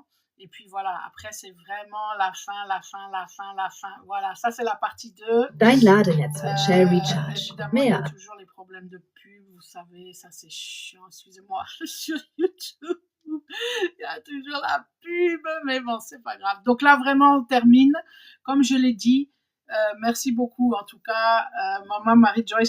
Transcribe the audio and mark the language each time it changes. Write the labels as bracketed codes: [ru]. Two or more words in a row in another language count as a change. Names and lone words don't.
[fr] Et puis voilà, après, c'est vraiment la fin. Voilà, ça, c'est la partie 2. [de] Dein Ladenetz wird schnell recharge. [fr] Évidemment, il y a toujours les problèmes de pub, vous savez, ça, c'est chiant. Excusez-moi, sur YouTube, il y a toujours la pub, mais bon, c'est pas grave. Donc là, vraiment, on termine. Comme je l'ai dit, merci beaucoup en tout cas, maman Marie-Joyce.